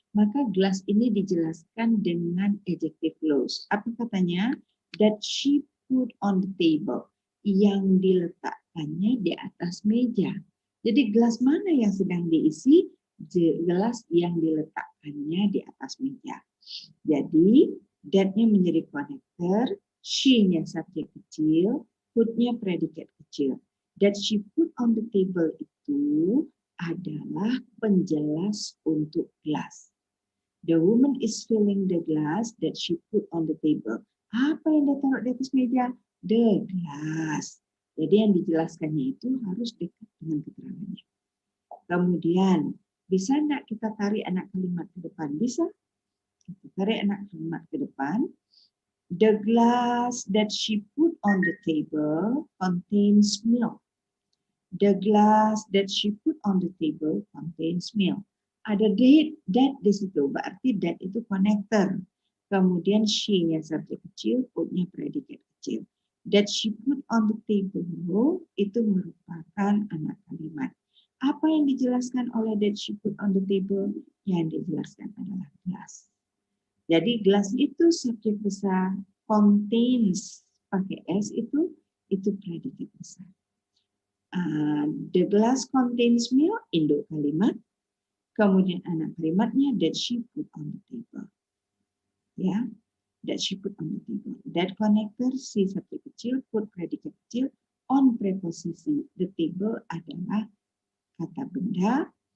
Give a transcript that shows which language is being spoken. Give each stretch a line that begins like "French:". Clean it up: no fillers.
Indonesian: Maka gelas ini dijelaskan dengan adjective clause. Apa katanya?
English: That she put on the table.
Indonesian: Yang diletakkannya di atas meja. Jadi gelas mana yang sedang diisi? Gelas yang diletakkannya di atas meja. Jadi That-nya menjadi connector, she-nya subjek kecil, put-nya predikat kecil.
English: That she put on the table
Indonesian: itu adalah penjelas untuk gelas.
English: The woman is filling the glass that she put on the table.
Indonesian: Apa yang dia taruh di atas meja? The glass. Jadi yang dijelaskannya itu harus dekat dengan keterangannya. Kemudian, bisa enggak kita tarik anak kalimat ke depan? Bisa. Kita tarik anak kalimat ke depan.
English: The glass that she put on the table contains milk. The glass that she put on the table contains milk.
Indonesian: Ada that di situ, berarti that itu connector. Kemudian she yang subjek kecil, put-nya predikat kecil.
English: That she put on the table
Indonesian: itu merupakan anak kalimat. Apa yang dijelaskan oleh
English: that she put on the table?
Indonesian: Yang dijelaskan adalah gelas. Jadi gelas itu subjek besar, contains pakai S itu predikat besar.
English: The glass contains milk,
Indonesian: induk kalimat. Kemudian anak kalimatnya
English: that she put on the table. Ya, that she put on the table.
Indonesian: That connector si subjek kecil, put predikat kecil, on preposisi. The table adalah kata benda.